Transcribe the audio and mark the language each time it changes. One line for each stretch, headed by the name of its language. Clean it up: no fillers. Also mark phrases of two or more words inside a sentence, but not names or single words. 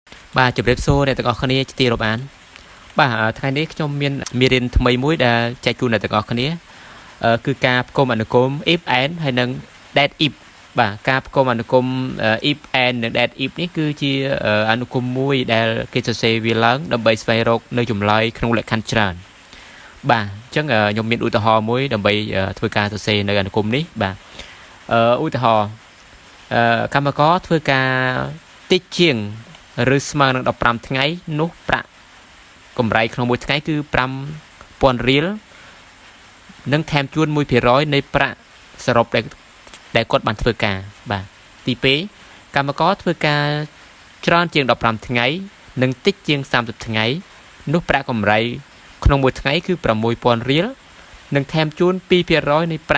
Khmer: បាទជម្រាបសួរអ្នកទាំងអស់គ្នាជាទីរាប់អានបាទថ្ងៃនេះខ្ញុំមានមេរៀនថ្មីមួយដែលចែកជូនអ្នកទាំងអស់គ្នាគឺការផ្គុំអនុគម
English: if and
Khmer: ហើយនិង
English: that if
Khmer: បាទការផ្គុំអនុគម
English: if and
Khmer: និង
English: that if
Khmer: នេះគឺជាអនុគមមួយដែលគេសរសេរវាឡើងដើម្បីស្វែងរកនៅចម្លើយក្នុងលក្ខខណ្ឌច្រើនបាទអញ្ចឹងខ្ញុំមានឧទាហរណ៍មួយដើម្បីធ្វើការសរសេរនៅអនុគមនេះបាទឧទាហរណ៍កម្ម ករធ្វើការតិចជាងឬស្មើនឹង15ថ្ងៃនោះប្រាក់កម្រៃក្នុងមួយថ្ងៃគឺ 5,000 រៀលនិងថែមជួន 1% នៃប្រាក់សរុបដែលគាត់បានធ្វើការបាទទី2កម្មករធ្វើការច្រើនជាង15ថ្ងៃនិងតិចជាង30ថ្ងៃនោះប្រាក់កម្រៃក្នុងមួយថ្ងៃគឺ 6,000 រៀលនិងថែមជួន 2% នៃប្រា